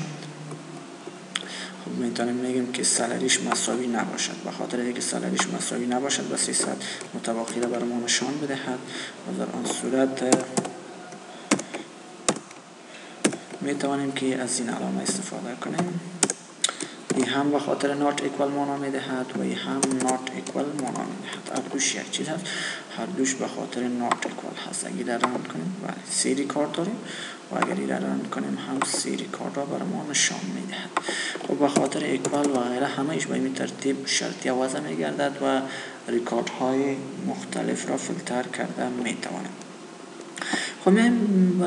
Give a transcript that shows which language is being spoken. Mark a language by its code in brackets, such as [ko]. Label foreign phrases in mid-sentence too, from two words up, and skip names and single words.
[fa] خب میتونیم میگیم که سالریش مساوی نباشد، به خاطر اینکه سالریش مساوی نباشد با 300 متباقی را برای ما نشان بدهد و در آن صورت میتوانیم که از این علامه استفاده کنیم. این هم به خاطر [en] not equal [fa] مانا میدهد و این هم [en] not equal [fa] مانا میدهد. هر دوش یک چیز هست، هر دوش به خاطر [en] not equal [fa] هست. اگه در ران کنیم بله 3 ریکارد داریم و اگر در ران کنیم هم 3 ریکارد را برای ما نشان میدهد. خب به خاطر equal و غیره همه ایش به این ترتیب شرطی وضع میگردد و ریکارد های مختلف را فیلتر کرده میتوانیم.